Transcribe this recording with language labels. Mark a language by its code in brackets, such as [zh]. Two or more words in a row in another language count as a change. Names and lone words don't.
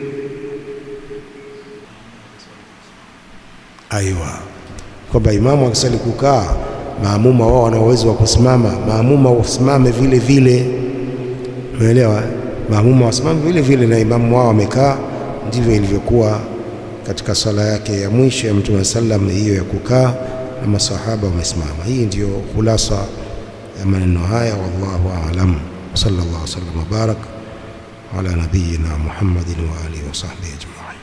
[sw] Aiwa, kwamba imamu akisali kukaa, maamuma wao wana uwezo wa kusimama, maamuma wasimame vile vile. Umeelewa? Maamuma wasimame vile vile na imamu wao wamekaa. Ndivyo ilivyokuwa katika sala yake ya mwisho ya Mtume sallam, hiyo ya kukaa na masahaba wamesimama. Hii ndiyo khulasa ya maneno haya. [ar] والله أعلم. صلى الله عليه وسلم وبارك على نبينا محمد وآله وصحبه أجمعين.